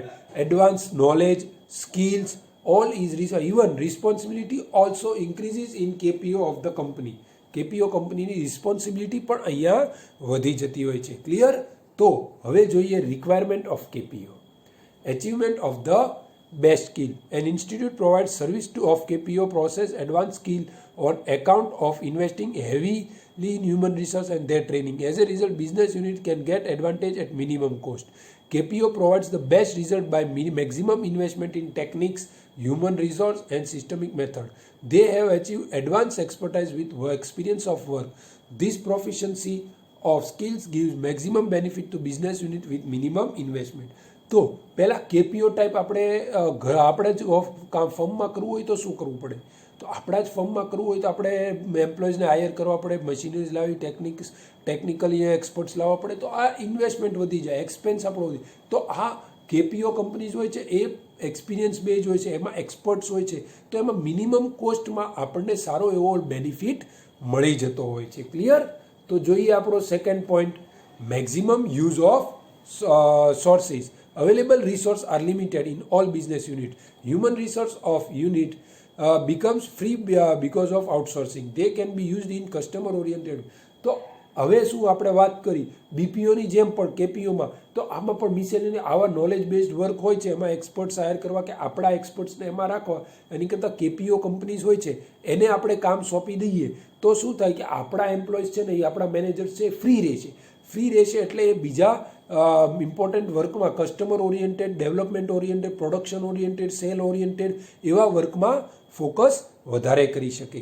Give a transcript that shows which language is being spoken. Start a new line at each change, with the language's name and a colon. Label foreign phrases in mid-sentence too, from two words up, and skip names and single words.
English: advance knowledge, skills all is even responsibility also increases in KPO of the company.
Gujarati: કેપીઓ કંપનીની રિસ્પોન્સિબિલિટી પણ અહીંયા વધી જતી હોય છે. ક્લિયર? તો હવે જોઈએ
English: requirement of KPO. achievement of the best skill. An institute provides service of KPO process advanced skill on account of investing heavily in human resource and their training. As a result, business unit can get advantage at minimum cost. KPO provides the best result by maximum investment in techniques, human resource and systemic method. They have achieved advanced expertise with experience of work. This proficiency of skills gives maximum benefit to business unit with minimum investment.
Gujarati: તો પહેલાં કેપીઓ ટાઈપ આપણે જ ફર્મમાં કરવું હોય તો શું કરવું પડે? તો આપણા જ ફર્મમાં કરવું હોય તો આપણે એમ્પ્લોઈઝને હાયર કરવા પડે, મશીનરીઝ લાવી, ટેકનિકલી એક્સપર્ટ્સ લાવવા પડે. તો આ ઇન્વેસ્ટમેન્ટ વધી જાય, એક્સપેન્સ આપણો વધી. તો આ કેપીઓ કંપનીઝ હોય છે એ
English: experience base
Gujarati: હોય છે, એમાં એક્સપર્ટ્સ હોય છે. તો એમાં મિનિમમ કોસ્ટમાં આપણને સારો એવો બેનિફિટ મળી જતો હોય છે. ક્લિયર? તો જોઈએ આપણો
English: second point, maximum use of sources. Available resources are limited in all business units. Human resource of unit becomes free because of outsourcing. They can be used in customer oriented.
Gujarati: તો હવે શું આપણે વાત કરી બીપીઓની જેમ પણ કેપીઓમાં, તો આમાં પણ મિસેલિયસ આવા
English: knowledge based work
Gujarati: હોય છે, એમાં એક્સપર્ટ્સ હાયર કરવા કે આપણા એક્સપર્ટ્સને એમાં રાખવા. એની કરતાં કેપીઓ કંપનીઝ હોય છે એને આપણે કામ સોંપી દઈએ તો શું થાય કે આપણા એમ્પ્લોઈઝ છે ને એ આપણા મેનેજર્સ છે ફ્રી રહેશે એટલે એ બીજા ઇમ્પોર્ટન્ટ વર્કમાં
English: customer oriented, development oriented, production oriented, sale oriented
Gujarati: એવા વર્કમાં ફોકસ વધારે કરી શકે.